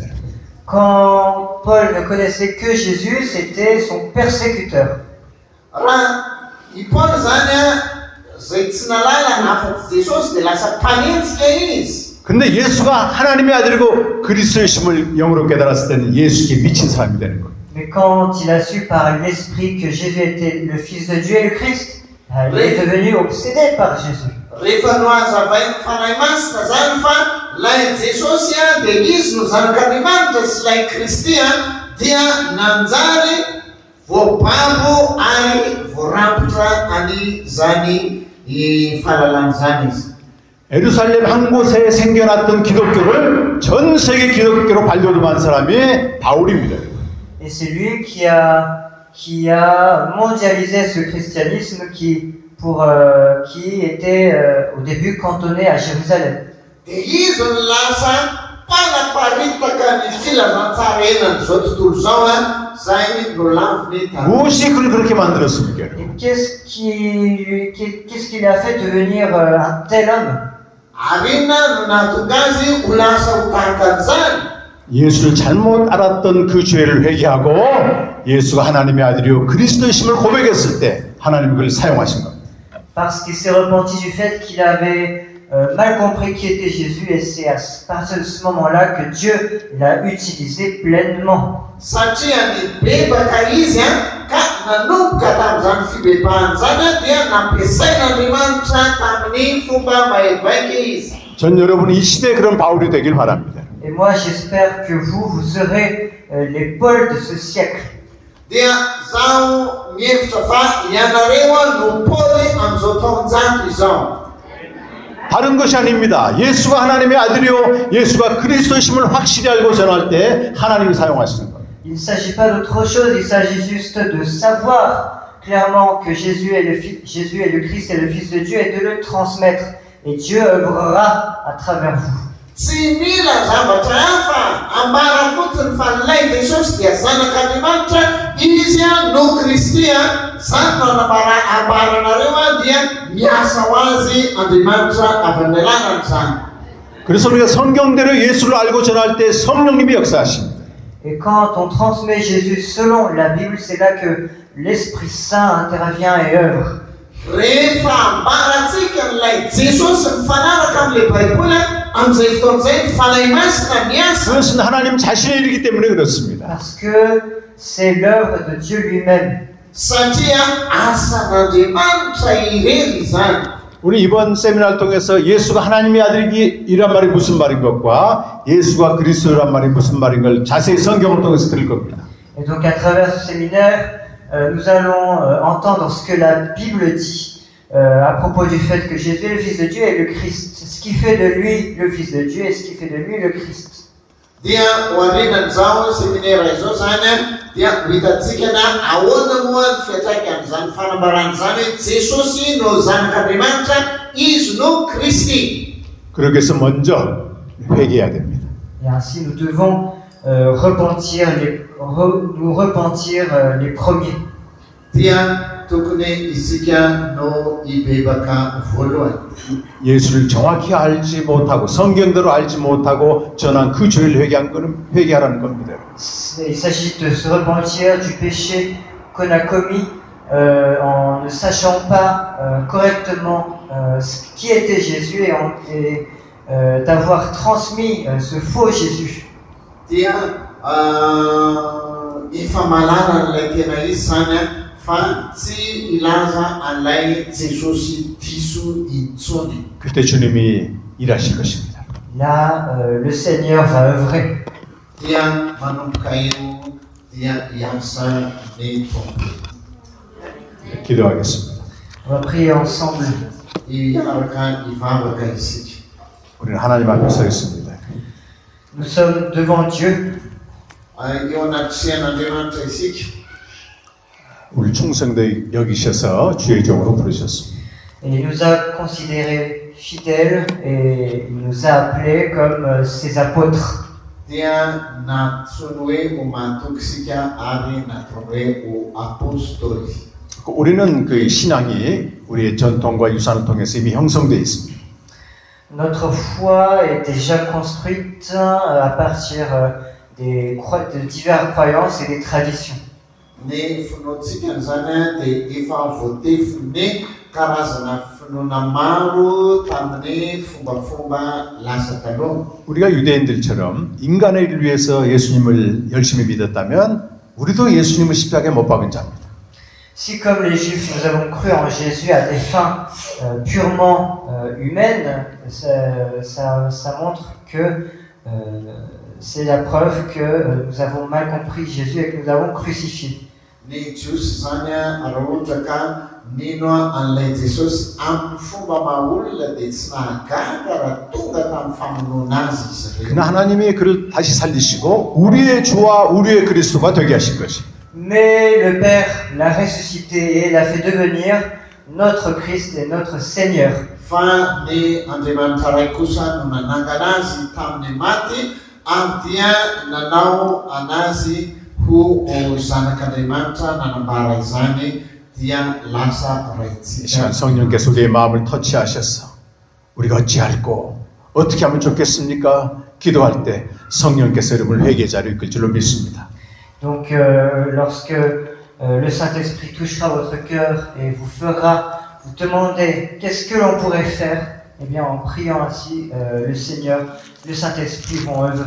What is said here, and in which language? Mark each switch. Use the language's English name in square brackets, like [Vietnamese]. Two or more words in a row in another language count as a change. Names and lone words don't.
[French] Quand Paul ne connaissait que Jésus, c'était son persécuteur. [Malagasy] Raha i Paul zany zay tsy nalalana afa-tsy Jesosy dia lasa mpanenjika izy. [Korean] 근데 예수가 하나님의 아들이고 그리스도이심을 영으로 깨달았을 때는 예수께 미친 사람이 되는 거예요. [French] Mais quand il a su par l'Esprit que Jésus était le Fils de Dieu et le Christ, il est devenu obsédé par Jésus. [Malagasy] Rehefa no hazavainy fanahy masina zany fa lay Jesosy dia izy no zanak'Andriamanitra sy lay Kristy dia nanjary voababo ary voarapitra any zany fahalalana zany izy. [Korean] 예루살렘 한 곳에 생겨났던 기독교를 전 세계 기독교로 발돋움한 사람이 바울입니다. [French] Et c'est lui qui a mondialisé ce christianisme qui était au début cantonné à Jérusalem. [Malagasy] Dia izy no lasa mpanaparitaka ny filazantsara enan'izao tontolo zao zay no laviny tany. [Korean] 무엇이 그를 그렇게 만들었습니까? [French] Et qu'est-ce qui l'a fait devenir un tel homme? [Malagasy] Arina no nahatonga azy ho lasa ho tahaka an'izany. [Korean] 예수를 잘못 알았던 그 죄를 회개하고 예수가 하나님의 아들이요 그리스도이심을 고백했을 때 하나님이 그를 사용하신 겁니다. [French] Parce qu'il s'est repenti du fait qu'il avait mal compris qui était Jésus, et c'est à partir de ce moment-là que Dieu l'a utilisé pleinement. [Malagasy] Satria ny bebaka izy ka nanomboka tamin'izany fibebahany zany dia nampiasain'Andriamanitra tamin'ny fomba mahevaika izy. [Korean] 전 여러분이 이 시대에 그런 바울이 되길 바랍니다. [French] Et moi j'espère que vous serez les Pauls de ce siècle. [Malagasy] Dia zaho mihevitra fa ianareo no Paoly amin'izao taonjato izao. [Korean] 다른 것이 아닙니다. 예수가 하나님의 아들이요 예수가 그리스도이심을 확실히 알고 전할 때 하나님이 사용하시는 거예요. [French] Il ne s'agit pas d'autre chose, il s'agit juste de savoir clairement que Jésus est le Christ et le Fils de Dieu et de le transmettre. Et Dieu œuvrera à travers vous. [Malagasy] Tsy mila zavatra hafa ambara fotsiny fa lay Jesosy dia zanak'Andriamanitra izy no Kristy zany no ambaranareo dia miasa ho azy Andriamanitra avy amin'ny alalany zany. [Korean] 그래서 우리가 성경대로 예수를 알고 전할 때 성령님이 역사하십니다. [French] Et quand on transmet Jésus selon la Bible, c'est là que l'Esprit Saint intervient et œuvre. [Malagasy] Rehefa ambaratsika n'ilay Jesosy mifanaraka amin'ilay Baiboly amin'izay fotoan'izay fanahy masina miasa. [Korean] 그것은 하나님 자신의 일이기 때문에 그렇습니다. [French] Parce que c'est l'œuvre de Dieu lui-même. [Malagasy] Satria asan'Andriamanitra irery izany. [Korean] 우리 이번 세미나를 통해서 예수가 하나님의 아들이란 말이 무슨 말인 것과 예수가 그리스도란 말이 무슨 말인 걸 자세히 성경을 통해서 들을 겁니다. [French] Et donc à travers ce séminaire, nous allons entendre ce que la Bible dit à propos du fait que Jésus est le Fils de Dieu et le Christ. Ce qui fait de lui le Fils de Dieu et ce qui fait de lui le Christ. [Malagasy] Dia hoarinany zao seminaire izao zany dia hitantsika ahoana moa ny fiantraika amin'izany fanambarana izany hoe Jesosy no zanak'Andriamanitra, izy no Kristy. [Korean] 그러기 위해서 먼저 회개해야 됩니다. [French] Et ainsi nous devons nous repentir les premiers. [Malagasy] Dia tokony isika no hibebaka voalohany. [Korean] 예수를 정확히 알지 못하고 성경대로 알지 못하고 전한 그 죄를 회개하라는 겁니다. [French] Il s'agit de se repentir du péché qu'on a commis en ne sachant pas correctement qui était Jésus et d'avoir transmis ce faux Jésus. [Malagasy] Dia ifamalanan'ilay tena izy zany fa tsy ilaza an'ilay Jesosy diso intsony. [Korean] 그때 주님이 일하실 것입니다. [French] Là, le Seigneur va œuvrer. [Malagasy] Dia manomboka eo dia hiasa ny tompo. [Korean] 기도하겠습니다. [French] On va prier ensemble. [Malagasy] Hiaraka hivavaka isika. [Korean] 우리는 하나님 앞에 서 있습니다. [French] Nous sommes devant Dieu. [Malagasy] eo anaty sian'Andriamanitra isika. [Korean] 우리 충성되게 여기셔서 주의 종으로 부르셨습니다. [French] Et il nous a considérés fidèles et il nous a appelés comme ses apôtres. [Malagasy] Dia natsony hoe ho matoky isika ary natao hoe ho apôstoly. [Korean] 우리는 그 신앙이 우리의 전통과 유산을 통해서 이미 형성되어 있습니다. [French] Notre foi est déjà construite à partir de diverses croyances et des traditions. [Malagasy] Ny finoantsika zany dia efa voatefin'ny karazana finoana maro tamin'ny fombafomba lasa taloha. [Korean] 우리가 유대인들처럼 인간의 일을 위해서 예수님을 열심히 믿었다면 우리도 예수님을 십자가에 못 박은 자입니다. [French] Si comme les Juifs nous avons cru en Jésus à des fins purement humaines, ça montre que c'est la preuve que nous avons mal compris Jésus et que nous l'avons crucifié. [Malagasy] Ny Jiosy zany raha ohatra ka mino an'ilay Jesosy amin'ny fomba mahaolona dia tsy nahagaga raha tonga tamin'ny famonoana azy izy ireo. [Korean] 그러나 하나님이 그를 다시 살리시고 우리의 주와 우리의 그리스도가 되게 하신 것입니다. [French] Mais le Père l'a ressuscité et l'a fait devenir notre Christ et notre Seigneur. [Malagasy] Fa ny Andriamanitra ray kosa no nanangana azy tamin'ny maty ary dia nanao anazy ho zanak'Andriamanitra, nanambara izany dia lasa [Korean] 이 시간 [Malagasy] raitsika. [Korean] 성령께서 우리의 마음을 터치하셔서 우리가 어찌할꼬 어떻게 하면 좋겠습니까? 기도할 때 성령께서 여러분을 회개의 자리로 이끌 줄로 믿습니다. [French] Donc lorsque le Saint-Esprit touchera votre cœur et vous fera vous demander qu'est-ce que l'on pourrait faire, eh bien en priant ainsi le Seigneur, le Saint-Esprit vont œuvrer.